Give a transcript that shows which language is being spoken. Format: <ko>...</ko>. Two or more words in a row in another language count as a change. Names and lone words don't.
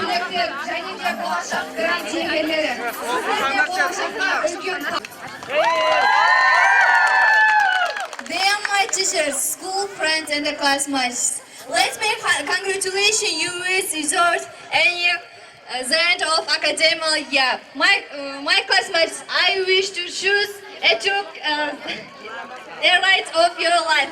<kk>мектеп және де болашақ грант иегерлері. Сіздерге болашақта үлкен</kk> <en>Dear my teachers, school friends and the classmates, let's make congratulations you with result and the end of academic year. My classmates, I wish to choose a right of your life.</en>